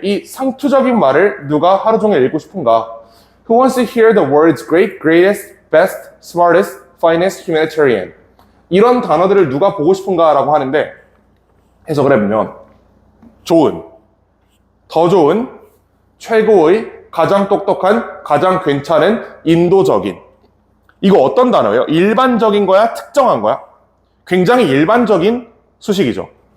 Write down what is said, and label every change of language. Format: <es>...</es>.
<ko>이 상투적인 말을 누가 하루 종일 읽고 싶은가?</ko> <en>Who wants to hear the words great, greatest, best, smartest, finest, humanitarian?</en> <ko>이런 단어들을 누가 보고 싶은가 라고 하는데 해석을 해보면 좋은, 더 좋은, 최고의, 가장 똑똑한, 가장 괜찮은, 인도적인. 이거 어떤 단어예요? 일반적인 거야? 특정한 거야? 굉장히 일반적인 수식이죠.</ko>